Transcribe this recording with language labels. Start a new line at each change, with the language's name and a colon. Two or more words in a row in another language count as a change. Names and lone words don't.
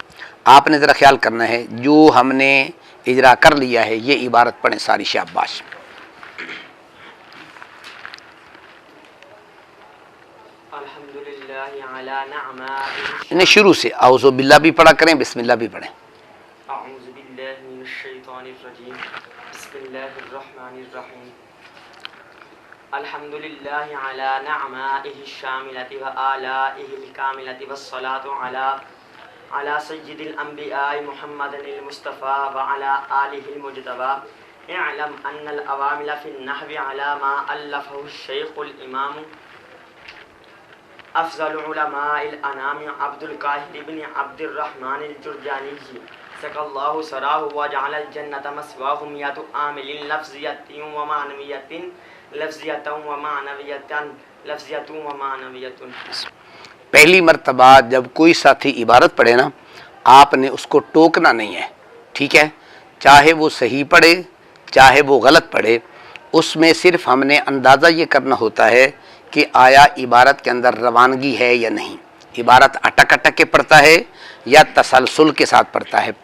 Hindi: आपने ज़रा ख्याल करना है, जो हमने इजरा कर लिया है ये इबारत पढ़ें सारी। शाबाश। इन्हें शुरू से
Arabic: أعوذ بالله
Hindi: भी पढ़ा करें, बिस्मिल्लाह भी पढ़ें।
Arabic: الحمد لله على نعمائه الشاملة وآلائه الكاملة والصلاة على سيد الأنبياء محمد المصطفى وعلى آله المجتبى. اعلم أن العوامل في النحو على ما ألفه الشيخ الإمام أفضل علماء الأنام عبد القاهر بن عبد الرحمن الجرجاني سقى الله ثراه وجعل الجنة مثواه مائة عامل لفظية ومعنوية لفظية ومعنوية لفظية ومعنوية.
Hindi: पहली मर्तबा जब कोई साथी इबारत पढ़े ना, आपने उसको टोकना नहीं है। ठीक है, चाहे वो सही पढ़े चाहे वो गलत पढ़े, उसमें सिर्फ हमने अंदाज़ा ये करना होता है कि आया इबारत के अंदर रवानगी है या नहीं, इबारत अटक अटक के पढ़ता है या तसलसल के साथ पढ़ता है।